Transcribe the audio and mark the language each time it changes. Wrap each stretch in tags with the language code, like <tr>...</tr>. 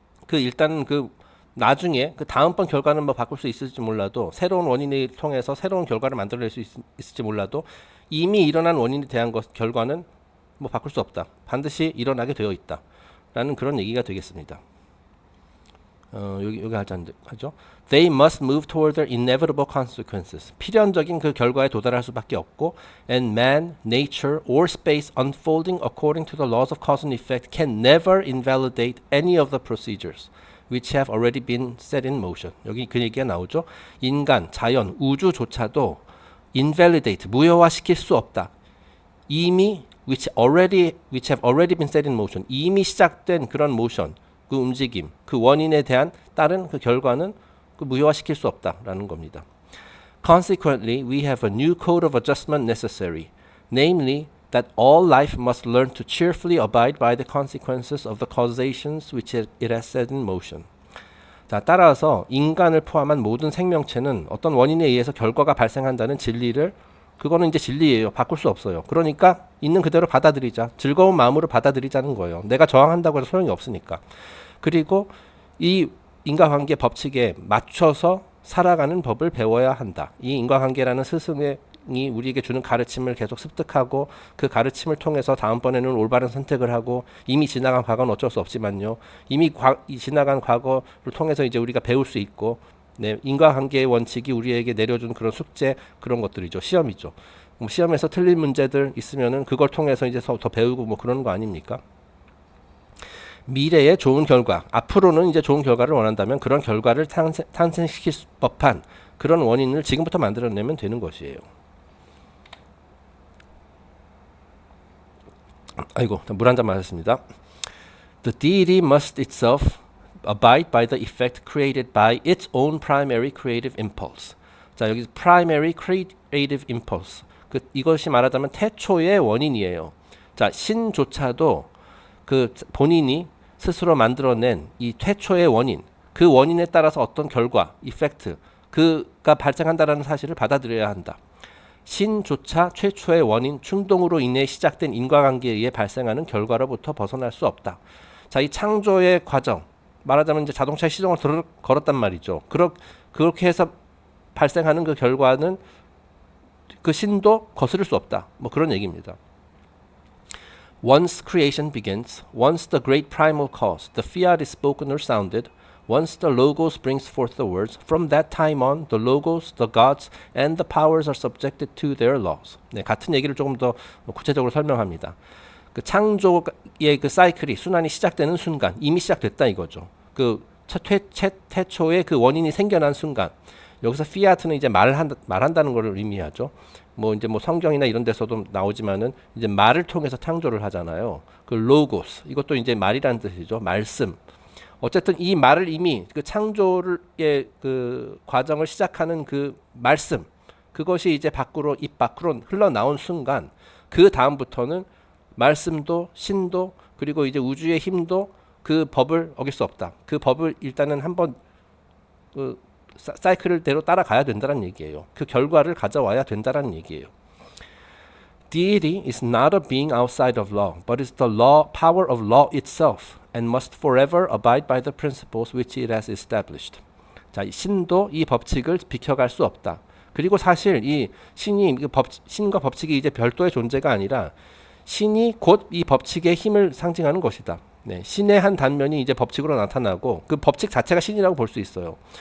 <ko>일단은 나중에 다음번 결과는 뭐 바꿀 수 있을지 몰라도 새로운 원인을 통해서 새로운 결과를 만들어낼 수 있을지 몰라도 이미 일어난 원인에 대한 결과는 뭐 바꿀 수 없다. 반드시 일어나게 되어 있다. 라는 그런 얘기가 되겠습니다. 여기 하죠.</ko> <en>They must move toward their inevitable consequences.</en> <ko>필연적인 그 결과에 도달할 수밖에 없고,</ko> <en>and man, nature, or space unfolding according to the laws of cause and effect can never invalidate any of the procedures which have already been set in motion.</en> <ko>여기 그 얘기가 나오죠. 인간, 자연, 우주조차도 invalidate, 무효화시킬 수 없다. 이미</ko> <en>which have already been set in motion.</en> <ko>이미 시작된 그런 motion. 그 움직임, 그 원인에 대한 다른 그 결과는 무효화시킬 수 없다라는 겁니다.</ko> <en>Consequently, we have a new code of adjustment necessary, namely that all life must learn to cheerfully abide by the consequences of the causations which it has set in motion.</en> <ko>자, 따라서 인간을 포함한 모든 생명체는 어떤 원인에 의해서 결과가 발생한다는 그거는 이제 진리예요. 바꿀 수 없어요. 그러니까 있는 그대로 받아들이자. 즐거운 마음으로 받아들이자는 거예요. 내가 저항한다고 해서 소용이 없으니까. 그리고 이 인과관계 법칙에 맞춰서 살아가는 법을 배워야 한다. 이 인과관계라는 스승이 우리에게 주는 가르침을 계속 습득하고 그 가르침을 통해서 다음번에는 올바른 선택을 하고 이미 지나간 과거는 어쩔 수 없지만요. 이미 지나간 과거를 통해서 이제 우리가 배울 수 있고 네, 인과관계의 원칙이 우리에게 내려준 그런 숙제 그런 것들이죠. 시험이죠. 뭐 시험에서 틀린 문제들 있으면은 그걸 통해서 이제 더 배우고 뭐 그런 거 아닙니까? 미래의 좋은 결과, 앞으로는 이제 좋은 결과를 원한다면 그런 결과를 탄생시킬 법한 그런 원인을 지금부터 만들어내면 되는 것이에요. 아이고, 물 한 잔 마셨습니다.</ko> <en>The deity must itself abide by the effect created by its own primary creative impulse.</en> <ko>자, 여기</ko> <en>primary creative impulse.</en> <ko>이것이 말하자면 태초의 원인이에요. 자, 신조차도 그 본인이 스스로 만들어낸 이 태초의 원인, 그 원인에 따라서 어떤 결과, 이펙트, 그가 발생한다라는 사실을 받아들여야 한다. 신조차 최초의 원인, 충동으로 인해 시작된 인과관계에 의해 발생하는 결과로부터 벗어날 수 없다. 자, 이 창조의 과정, 말하자면 이제 자동차에 시동을 걸었단 말이죠. 그렇게 해서 발생하는 그 결과는 그 신도 거스를 수 없다. 뭐 그런 얘기입니다.</ko> <en>Once creation begins, once the great primal cause, the fiat is spoken or sounded, once the logos brings forth the words, from that time on, the logos, the gods, and the powers are subjected to their laws.</en> <ko>네, 같은 얘기를 조금 더 구체적으로 설명합니다. 그 창조의 그 사이클이 순환이 시작되는 순간, 이미 시작됐다 이거죠. 그 태초의 그 원인이 생겨난 순간, 여기서 피아트는 이제 말한다는 것을 의미하죠. 뭐 이제 뭐 성경이나 이런 데서도 나오지만은 이제 말을 통해서 창조를 하잖아요. 그 로고스 이것도 이제 말이라는 뜻이죠. 말씀. 어쨌든 이 말을 이미 그 창조의 그 과정을 시작하는 그 말씀 그것이 이제 입 밖으로 흘러나온 순간 그 다음부터는 말씀도 신도 그리고 이제 우주의 힘도 그 법을 어길 수 없다. 그 법을 일단은 한번 그 사이클대로 따라가야 된다는 얘기예요. 그 결과를 가져와야 된다는 얘기예요.</ko> <en>Deity is not a being outside of law, but is the power of law itself, and must forever abide by the principles which it has established.</en> <ko>자, 신도 이 법칙을 비켜갈 수 없다. 그리고 사실 이 신과 법칙이 이제 별도의 존재가 아니라 신이 곧 이 법칙의 힘을 상징하는 것이다. 네, 신의 한 단면이 이제 법칙으로 나타나고 그 법칙 자체가 신이라고 볼 수 있어요.</ko>